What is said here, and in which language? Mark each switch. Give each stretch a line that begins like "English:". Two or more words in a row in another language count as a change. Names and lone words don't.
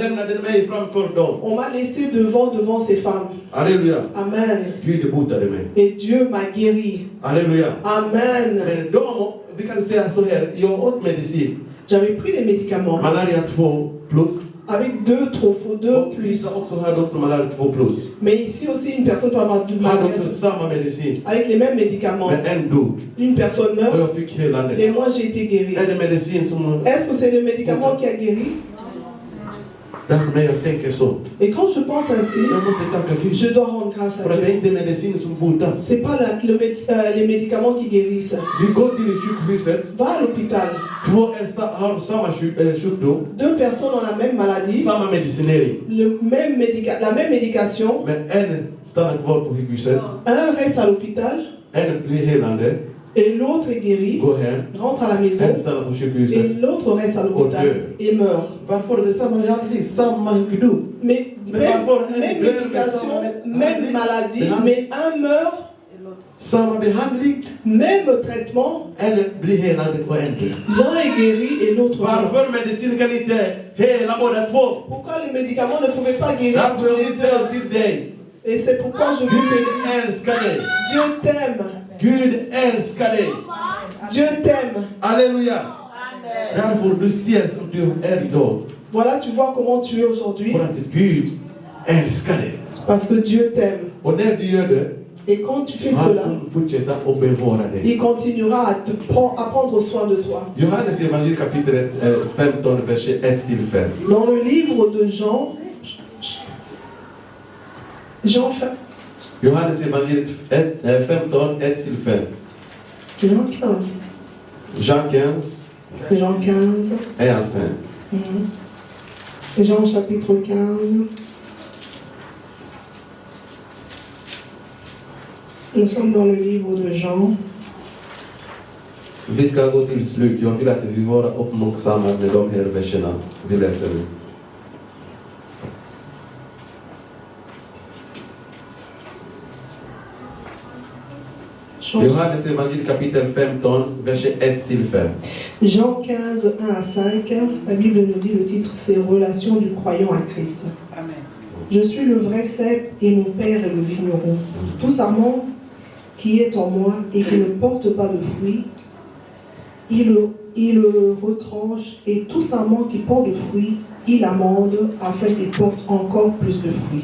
French: On m'a laissé devant ces femmes. Alléluia. Amen. Et Dieu m'a guéri. Alléluia. Amen. J'avais pris les médicaments. Malaria plus. avec 2 trop faux, 2
Swedish: Och
French: plus.
Swedish: vissa också har de som har 2 plus.
French: Mais ici aussi, une personne peut avoir du
Swedish: Har
French: mal
Swedish: också samma medicin.
French: avec les mêmes médicaments.
Swedish: Men en dog.
French: Une personne
Swedish: Och
French: meurt
Swedish: jag fick helande.
French: et moi j'ai été guéri.
Swedish: Är det medicin som...
French: Est-ce que c'est le médicament qui a guéri?
Swedish: Därför när jag tänker så.
French: Et quand je pense ainsi,
Swedish: Jag måste tacka Gud.
French: je dois rendre grâce
Swedish: För
French: à
Swedish: att det är
French: Dieu.
Swedish: inte medicin som botar.
French: C'est pas les médicaments qui guérissent.
Swedish: Vi går till sjukhuset.
French: Va à l'hôpital.
Swedish: 2 har samma sjukdom.
French: 2 personnes ont la même maladie,
Swedish: Samma medicinering.
French: la même médication.
Swedish: Men en stannar kvar på sjukhuset.
French: Un reste à l'hôpital
Swedish: En blir helande.
French: et l'autre est guéri,
Swedish: Går hem.
French: rentre à la maison
Swedish: En stannar på
French: et
Swedish: sjukhuset.
French: l'autre reste à l'hôpital et meurt.
Swedish: Varför är det samma behandling? Samma sjukdom?
French: Mais Mais même, parfois, même médication, même maladie, mais un meurt,
Swedish: Samma behandling.
French: même traitement,
Swedish: En blir helande och en dör.
French: l'un est guéri et l'autre meurt.
Swedish: Varför medicin kan inte hela båda två?
French: Pourquoi les médicaments ne pouvaient pas guérir
Swedish: Därför
French: tous
Swedish: jag
French: les
Swedish: vill
French: deux?
Swedish: säga till dig.
French: Et c'est pourquoi je veux te
Swedish: Gud
French: dire,
Swedish: älskar dig.
French: Dieu t'aime,
Swedish: Gud älskar dig.
French: Dieu t'aime.
Swedish: Halleluja. Därför du ser som du är idag.
French: Voilà, tu vois comment tu es aujourd'hui,
Swedish: För att Gud älskar dig.
French: parce que Dieu t'aime.
Swedish: Och när du gör det,
French: Et quand tu fais
Swedish: han
French: cela,
Swedish: kommer fortsätta att bevara dig.
French: il continuera à prendre soin de toi.
Swedish: Johannes evangelium kapitel 15, vers 1-5.
French: Dans le livre de Jean,
Swedish: Johannes evangelium 15, 1-5.
French: Jean 15. Jean 15, Jean 15. 1-5. Jean chapitre 15. Nous sommes dans le livre de Jean.
Swedish: Vi ska gå till slut. Jag vill att vi vara uppmärksamma med de här verserna. Vi läser nu. Johannes evangelium kapitel 15,
French: verset 1-5. Jean 15, 1 à 5. La Bible nous dit, le titre, c'est Relation du croyant à Christ. Amen. Je suis le vrai cep et mon père est le vigneron. Tout sarment qui est en moi et qui ne porte pas de fruits, il le retranche, et tout sarment qui porte de fruits, il amende afin qu'il porte encore plus de fruits.